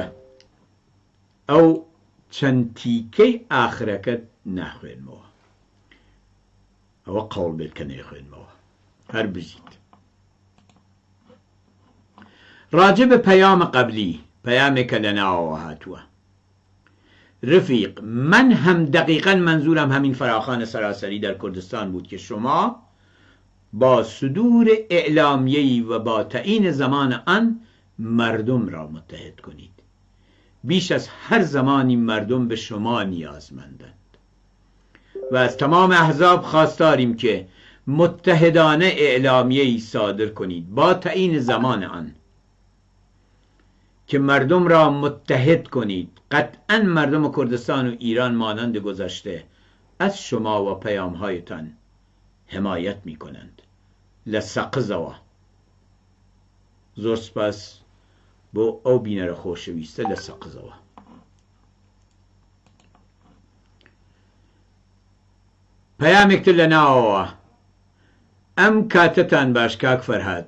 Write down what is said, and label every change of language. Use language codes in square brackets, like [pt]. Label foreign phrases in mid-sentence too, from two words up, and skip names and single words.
[ckb] ئەو چەند تیکەی ئاخرەکەت ناخوێنمەوە، ئەوە قەوڵ بێت کە نەیخوێنمەوە. هەر بژیت. ڕاجع بە پەیامە قەبلی، پەیامێکە لە ناوەوە هاتووە. [fa] رفیق، من هم دقیقا منظورم همین فراخوان سراسری در کردستان بود که شما با صدور اعلامیه‌ای و با تعیین زمان آن مردم را متحد کنید. بیش از هر زمانی مردم به شما نیازمندند و از تمام احزاب خواستاریم که متحدانه اعلامیه‌ای صادر کنید با تعیین زمان آن که مردم را متحد کنید. قطعا مردم کردستان و ایران مانند گذشته از شما و پیامهایتان حمایت می کنند. [ckb] لسقزوا. زۆر سپاس بۆ ئەو بینەرە خۆشەویستە لە سەقزەوە. پەیامێکتر لە ناوەوە. ئەم کاتتان باش کاک فەرهاد.